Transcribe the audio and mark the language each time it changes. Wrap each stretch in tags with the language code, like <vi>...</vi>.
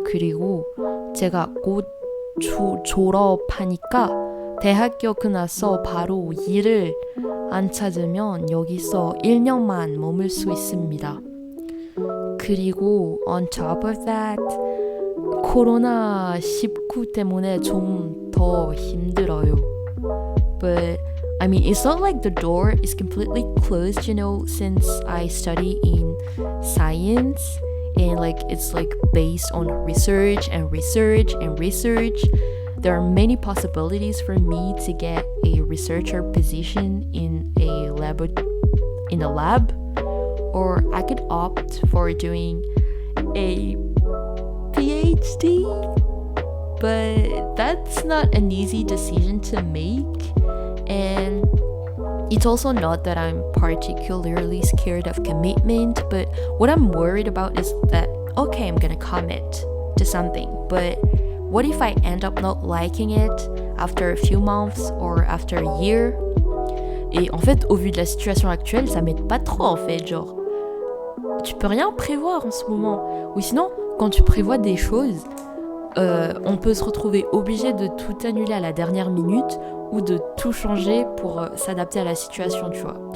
<ko>그리고 제가 곧 졸업하니까 대학교 끝나서 바로 일을 안 찾으면 여기서 1년만 머물 수 있습니다. 그리고</ko> <en>on top of that,</en> <ko>코로나19 때문에 좀 더 힘들어요.</ko> <en>But I mean, it's not like the door is completely closed, you know, since I study in science and it's based on research and research and research. There are many possibilities for me to get a researcher position in a lab, or I could opt for doing a PhD, but that's not an easy decision to make. And it's also not that I'm particularly scared of commitment, but what I'm worried about is that, okay, I'm gonna commit to something, but what if I end up not liking it after a few months or after a year?</en> <fr>Et en fait, au vu de la situation actuelle, ça m'aide pas trop en fait, genre, tu peux rien prévoir en ce moment. Ou sinon, quand tu prévois des choses, on peut se retrouver obligé de tout annuler à la dernière minute ou de tout changer pour s'adapter à la situation, tu vois.</fr>